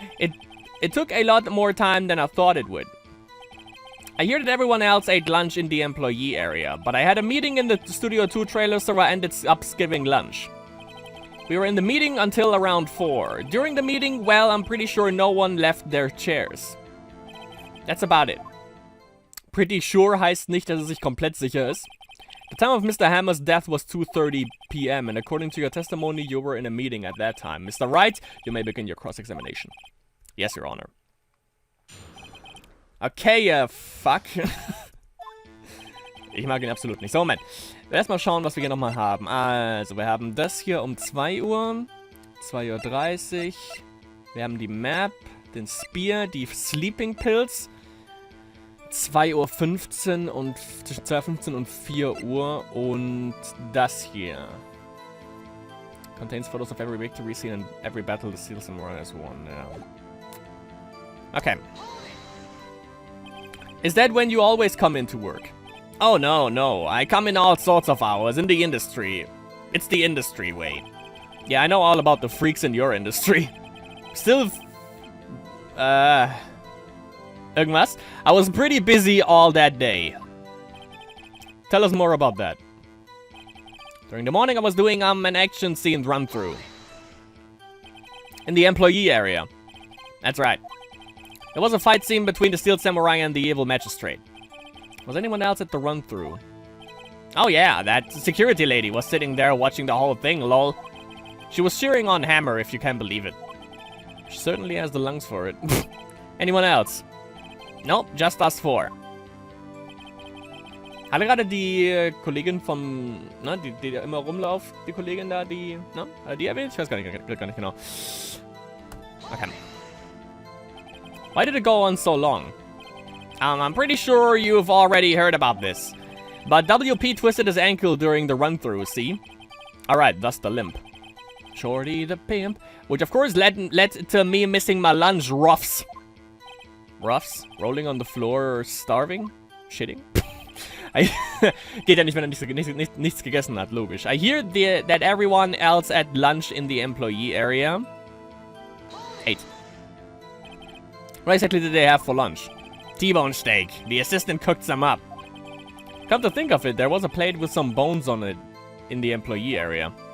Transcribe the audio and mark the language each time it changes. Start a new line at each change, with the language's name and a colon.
English: It took a lot more time than I thought it would. I hear that everyone else ate lunch in the employee area, but I had a meeting in the Studio 2 trailer, so I ended up skipping lunch. We were in the meeting until around 4. During the meeting, well, I'm pretty sure no one left their chairs. That's about it. Pretty sure
German: heißt nicht, dass es sich komplett sicher ist.
English: The time of Mr. Hammer's death was 2:30 p.m., and according to your testimony, you were in a meeting at that time. Mr. Wright, you may begin your cross-examination. Yes, Your Honor. Okay, fuck.
German: Ich mag ihn absolut nicht. So, Moment. Erstmal schauen, was wir hier nochmal haben. Also, wir haben das hier um 2 Uhr. 2:30 Uhr. Wir haben die Map, den Spear, die Sleeping Pills. 2:15 Uhr und zwischen 2:15 und 4 Uhr. Und das hier.
English: Contains photos of every victory scene and every battle the Steel Samurai has won. Yeah. Okay. Is that when you always come into work? Oh, no, no. I come in all sorts of hours in the industry. It's the industry way. Yeah, I know all about the freaks in your industry. Still...
German: Irgendwas?
English: I was pretty busy all that day. Tell us more about that. During the morning, I was doing an action scene run-through. In the employee area. That's right. There was a fight scene between the Steel Samurai and the evil magistrate. Was anyone else at the run-through? Oh yeah, that security lady was sitting there watching the whole thing, lol. She was cheering on Hammer, if you can believe it. She certainly has the lungs for it. Anyone else? Nope, just us four.
German: Hatte gerade die Kollegin vom, ne, die da immer rumläuft, die Kollegin da, die, ne, die erwähnt? Ich weiß gar nicht genau.
English: Okay. Why did it go on so long? I'm pretty sure you've already heard about this. But WP twisted his ankle during the run-through, see? Alright, thus the limp. Shorty the pimp. Which of course led to me missing my lunch, roughs. Roughs? Rolling on the floor, starving? Shitting?
German: Geht ja nicht, wenn er nichts gegessen hat, logisch.
English: I hear that everyone else at lunch in the employee area. 8. What exactly did they have for lunch? T-bone steak. The assistant cooked some up. Come to think of it, there was a plate with some bones on it in the employee area.